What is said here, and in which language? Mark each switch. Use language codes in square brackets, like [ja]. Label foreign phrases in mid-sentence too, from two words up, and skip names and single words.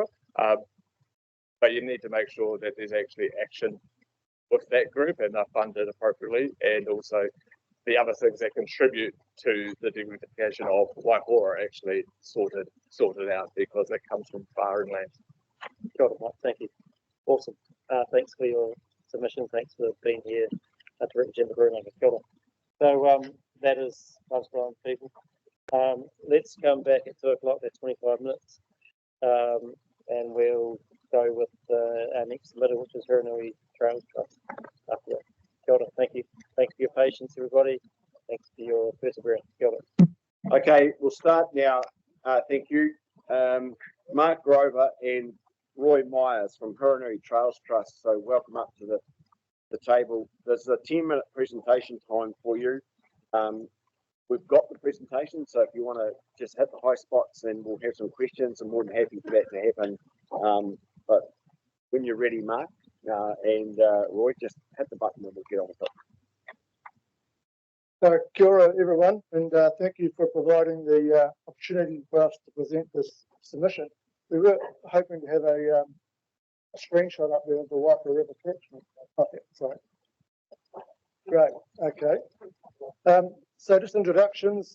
[en] But you need to make sure that there's actually action with that group and they're funded appropriately, and also the other things that contribute to the dignification of Waihora actually sorted out, because it comes from far inland. Got it, Mike. Thank you. Awesome. Thanks for your submission. Thanks for being here to represent the Rūnanga. [mi] Kia ora. [en] So that is lunchtime, people. Let's come back at 2 o'clock. That's 25 minutes. And we'll go with our next submitter, which is Hurunui Trails Trust. After that. [mi] Kia ora. [en] Thank you. Thanks for your patience, everybody. Thanks for your perseverance. [mi] Kia ora. [en] Okay, we'll start now. Thank you. Mark Grover and Roy Myers from Hurunui Trails Trust. So welcome up to the table. There's a 10-minute presentation time for you. We've got the presentation, so if you want to just hit the high spots, then we'll have some questions. I'm more than happy for that to happen. But when you're ready, Mark and Roy, just hit the button and we'll get on with it. [mi] Kia ora, [en] everyone, and thank you for providing the opportunity for us to present this submission. We were hoping to have a screenshot up there of the Waipara River catchment. Okay, sorry. Great, okay. So just introductions.